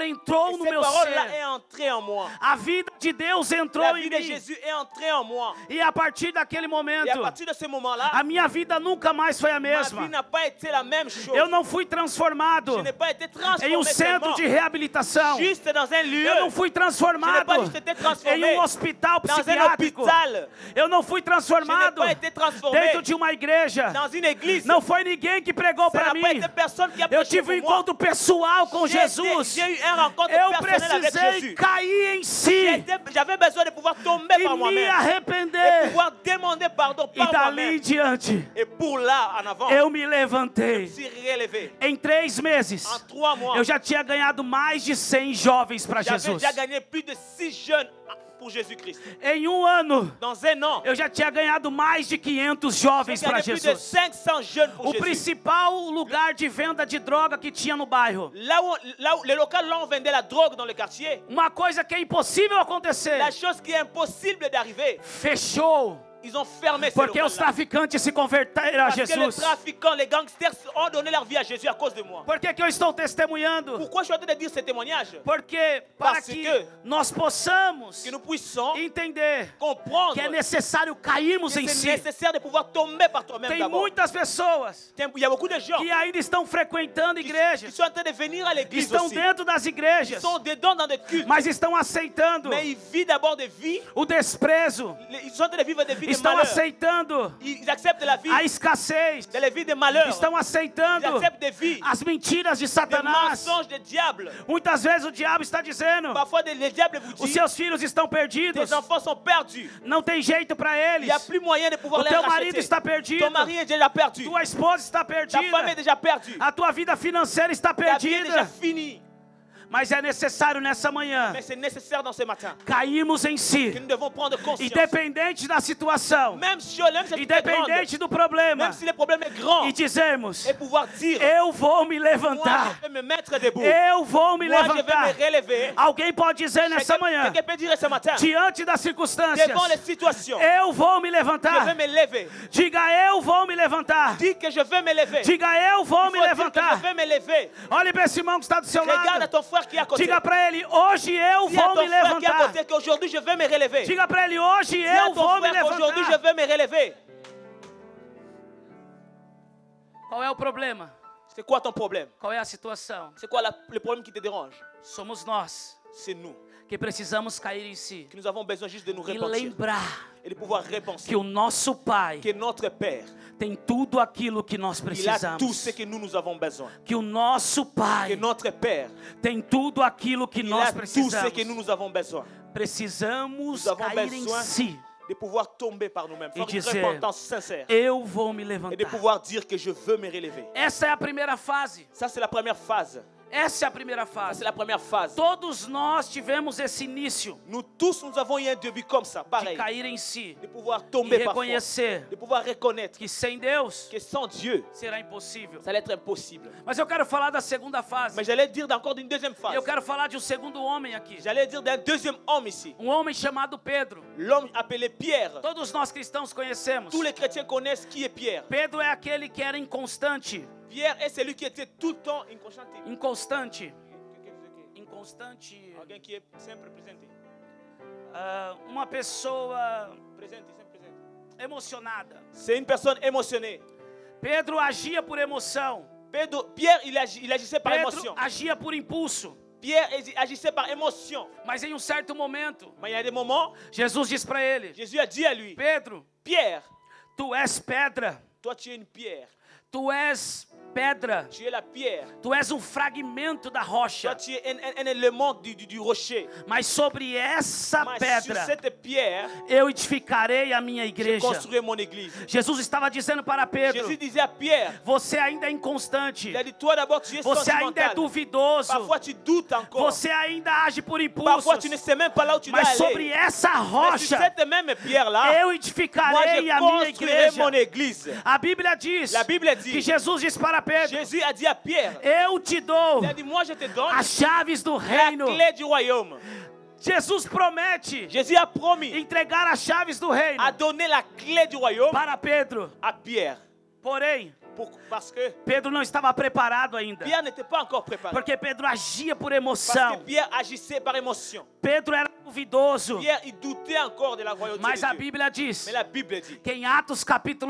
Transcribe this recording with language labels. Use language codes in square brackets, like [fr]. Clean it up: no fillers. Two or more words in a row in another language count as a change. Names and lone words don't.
[fr] Et [pt] entrou no [fr] cette [pt] meu [fr] parole-là [pt] ser. [fr] est entrée en moi. [pt] A vida de Deus entrou [fr] La [pt] em [fr] vie de [pt] mim. [fr] Jésus est entrée en moi. [pt] E a partir daquele [fr] Et à [pt] momento, [fr] partir de ce moment-là, [pt] a minha vida nunca mais foi a [fr] ma vie [pt] mesma. [fr] n'a pas été la même chose. [pt] Eu não fui transformado [fr] Je n'ai pas été transformé [pt] em um centro [fr] seulement, [pt] de reabilitação. [fr] juste dans un lieu. [pt] Eu não fui [fr] Je n'ai [pt] transformado [fr] pas juste été transformé [pt] em um hospital [fr] dans un [pt] psiquiátrico. [fr] hôpital. [pt] Eu não fui [fr] Je n'ai [pt] transformado [fr] pas été transformé [pt] dentro de uma igreja. [fr] dans une église. [pt] Não foi ninguém que pregou [fr] Ça [pt] para [fr] n'a pas [pt] mim. [fr] été personne qui a [pt] Eu [fr] prêché [pt] tive um [fr] pour moi. [pt] encontro pessoal com Jesus. [fr] J'ai eu un rencontre [pt] Eu [fr] personnelle avec [pt] precisei [fr] Jésus. [pt] cair em si [fr] J'avais besoin de pouvoir tomber [pt] e [fr] par [pt] me [fr] moi-même. Et [pt] arrepender. [fr] pouvoir demander pardon [pt] E [fr] par [pt] dali em [fr] moi-même. [pt] diante, [fr] Et pour là, en avant, [pt] eu me [fr] je [pt] levantei. [fr] me suis relevé. [pt] Em 3 meses, [fr] En 3 mois, [pt] eu já tinha ganhado mais de 100 jovens para [fr] j'avais [pt] Jesus. [fr] déjà gagné plus de 6 jeunes pour Jésus-Christ. [pt] Em um ano, [fr] Dans un an, [pt] eu já tinha ganhado mais de 500 [fr] j'ai [pt] jovens para [fr] gagné plus de [pt] Jesus. [fr] 500 jeunes pour [pt] O [fr] Jésus. [pt] principal lugar de venda de droga que tinha no bairro. [fr] Là où le local, là où on vendait la drogue dans le quartier, [pt] Uma coisa que é impossível acontecer. [fr] la chose qui est impossible d'arriver, [pt] Fechou. [fr] ils ont fermé ce [pt] Porque os [fr] local-là. [pt] traficantes se converteram a [fr] Parce que les [pt] Jesus. [fr] trafiquants, les gangsters ont donné leur vie à Jésus à cause de moi. [pt] Por que que eu estou testemunhando? [fr] Pourquoi je suis en train de dire ce témoignage? [pt] Porque para [fr] Parce [pt] que [fr] que [pt] nós possamos [fr] Que nous puissions [pt] entender [fr] comprendre [pt] que é necessário cairmos [fr] que [pt] em [fr] c'est [pt] si. [fr] nécessaire de pouvoir tomber par toi-même [pt] Tem [fr] d'abord. [pt] muitas pessoas [fr] Il y a beaucoup de gens [pt] que ainda estão frequentando [fr] qui [pt] igrejas, [fr] sont en train de venir à l'église [pt] estão [fr] aussi. [pt] dentro das [fr] Ils [pt] igrejas, [fr] sont dedans dans des cultes, [pt] mas estão aceitando [fr] mais ils vivent d'abord des vies. [pt] o desprezo, [fr] Ils sont en train de vivre des vies de [pt] estão [fr] malheur. [pt] aceitando [fr] Ils acceptent la vie, [pt] a escassez, [fr] des vies de malheur. [pt] estão [fr] Ils [pt] aceitando [fr] acceptent des vies, [pt] as mentiras de [fr] des [pt] Satanás. [fr] mensonges de diable. [pt] Muitas vezes o diabo está dizendo: [fr] Parfois, le diable vous [pt] os [fr] dit, [pt] seus filhos estão perdidos, [fr] tes enfants sont perdus. [pt] não tem jeito para [fr] Il [pt] eles, [fr] n'y a plus moyen de pouvoir [pt] o [fr] les [pt] teu marido [fr] racheter. [pt] está perdido, [fr] Ton mari est déjà perdu. [pt] tua esposa está [fr] Ta femme est [pt] perdida, [fr] déjà perdue. [pt] a tua vida financeira está [fr] Ta vie est déjà [pt] perdida. [fr] finie. [pt] Mas é necessário nessa manhã [fr] Mais c'est nécessaire dans ce matin [pt] cairmos em [fr] que [pt] si, [fr] nous devons prendre conscience. [pt] independente da situação, [fr] Même si cette est grande, [pt] independente do problema, [fr] même si le problème est grand, [pt] e dizermos: [fr] et pouvoir dire, [pt] eu vou me [fr] moi [pt] levantar, [fr] je vais me mettre debout. [pt] eu vou me [fr] Moi je vais [pt] levantar. [fr] me relever. [pt] Alguém pode dizer nessa manhã, [fr] Quelqu'un peut dire ce matin, [pt] diante das circunstâncias: [fr] devant les situations, [pt] eu vou me [fr] je vais [pt] levantar. [fr] me lever. [pt] Diga: eu vou me levantar. [fr] Dis que je vais me lever. [pt] Diga: eu vou [fr] Il [pt] me [fr] faut dire que je [pt] levantar. [fr] vais me lever. [pt] Olhe para esse irmão que está do seu [fr] Regarde [pt] lado. [fr] ton frère frère qui est à côté. [pt] Diga para ele, hoje eu [fr] Dis à [pt] vou [fr] ton [pt] me [fr] frère qui est à [pt] levantar. [fr] côté qu'aujourd'hui je vais me relever. Dis [pt] Diga para ele, hoje [fr] à [pt] eu [fr] ton [pt] vou me [fr] frère qu'aujourd'hui je [pt] levantar. [fr] vais me relever. [pt] Qual é o problema? [fr] C'est quoi ton problème? [pt] Qual é a situação? [fr] C'est quoi le problème qui te dérange? [pt] Somos nós [fr] C'est nous. [pt] que precisamos cair em si [fr] Que nous avons besoin juste de nous [pt] e [fr] repentir. [pt] lembrar [fr] Et de pouvoir repenser [pt] que o nosso Pai [fr] que notre Père, [pt] tem tudo aquilo que nós [fr] il a [pt] precisamos. [fr] tout ce que nous avons besoin. [pt] Que o nosso [fr] Que [pt] Pai [fr] notre Père, [pt] tem tudo aquilo que [fr] il [pt] nós [fr] a tout ce que [pt] precisamos. [fr] nous avons besoin. [pt] Precisamos [fr] Nous avons [pt] cair em [fr] besoin [pt] si. [fr] de pouvoir tomber par nous-mêmes, [pt] E [fr] faire une [pt] dizer, [fr] repentance sincère. [pt] eu vou me [fr] Et de [pt] levantar. [fr] pouvoir dire que je veux me relever. [pt] Essa é a primeira fase. [fr] Ça, c'est la première phase. [pt] Essa é a primeira [fr] Ça, [pt] fase. [fr] c'est la première phase. [pt] Todos nós tivemos esse início [fr] Nous tous, nous avons eu un début comme ça, [pt] de [fr] pareil. [pt] cair em si [fr] De pouvoir [pt] e [fr] tomber parfois. [pt] reconhecer [fr] De pouvoir reconnaître [pt] que sem Deus [fr] que sans Dieu, [pt] será impossível. [fr] ça allait être impossible. [pt] Mas eu quero falar da segunda fase. [fr] Mais j'allais dire encore d'une deuxième phase. [pt] Eu quero falar de um segundo homem aqui. [fr] J'allais dire d'un deuxième homme ici. [pt] Homem chamado Pedro. [fr] L'homme appelé Pierre. [pt] Todos nós cristãos conhecemos. [fr] Tous les chrétiens connaissent qui est Pierre. [pt] Pedro é aquele que era inconstante. [fr] Pierre est celui qui était tout le temps inconstante. [pt] Inconstante. Alguém que est sempre presente. Uma pessoa Presente, sempre presente. emocionada. [fr] C'est une personne émotionnée. [pt] Pedro agia por emoção. [fr] Pierre, il agissait par [pt] Pedro [fr] émotion. [pt] agia por impulso. [fr] Pierre agissait par émotion. [pt] Mas em um certo momento, [fr] Mais il y a des moments, [pt] Jesus diz para ele: [fr] Jésus a dit à lui, [pt] Pedro, [fr] Pierre, [pt] tu és pedra. [fr] toi tu es une pierre. [pt] Tu és pedra. [fr] Tu es la pierre. [pt] Tu és um fragmento da [fr] Toi [pt] rocha. [fr] tu es un élément du rocher. [pt] Mas sobre essa [fr] Mais sur [pt] pedra [fr] cette pierre, [pt] eu edificarei a minha [fr] je [pt] igreja. [fr] construirai mon église. [pt] Jesus estava dizendo para Pedro: [fr] Jésus disait à Pierre, [pt] você ainda é inconstante. [fr] il a dit, toi d'abord tu es [pt] Você ainda é [fr] sentimental. [pt] duvidoso. [fr] Parfois tu doutes encore. [pt] Você ainda age por [fr] Parfois [pt] impulsos. [fr] tu ne sais même pas là où tu dois [pt] Mas [fr] aller. [pt] sobre essa [fr] Mais sur [pt] rocha [fr] cette même pierre-là, [pt] eu [fr] moi [pt] edificarei [fr] je [pt] a minha [fr] construirai mon [pt] igreja. [fr] église. [pt] A Bíblia diz [fr] La Bible dit, [pt] que Jesus disse para Pedro: [fr] Jésus a dit à Pierre, [pt] eu te dou [fr] il a dit, moi je te donne [pt] as chaves do [fr] la [pt] reino. [fr] clé du royaume. [pt] Jesus promete [fr] Jésus a promis [pt] entregar as chaves do reino [fr] à donner la clé du royaume [pt] para Pedro. [fr] à Pierre. [pt] Porém, [fr] Parce que [pt] Pedro não estava preparado ainda. [fr] Pierre n'était pas encore préparé. [pt] Porque Pedro agia por [fr] Parce [pt] emoção. [fr] que Pierre agissait par émotion. [pt] Pedro era duvidoso. [fr] Pierre, il doutait encore de la royauté [pt] Mas a [fr] de Dieu. [pt] Bíblia diz [fr] Mais la Bible dit, [pt] que em Atos capítulo